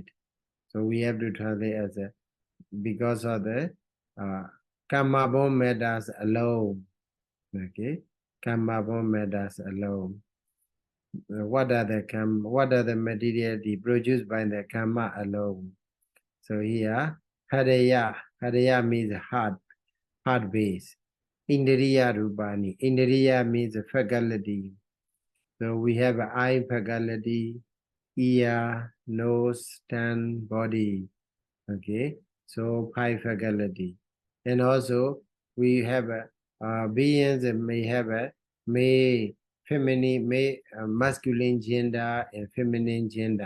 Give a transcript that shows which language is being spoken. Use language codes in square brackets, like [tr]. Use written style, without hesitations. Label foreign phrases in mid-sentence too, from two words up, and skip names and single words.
[en] So we have to translate as a, because of the Kamabon matters alone. Okay, Kamabon matters alone. What are the materiality produced by the Kama alone? So here, Haraya means heart base. [pi] Indriya Rupani. [en] Indriya means faculty. So we have eye faculty, ear, nose, tongue, body. Okay, so five faculty. And also we have beings may have a masculine gender and feminine gender.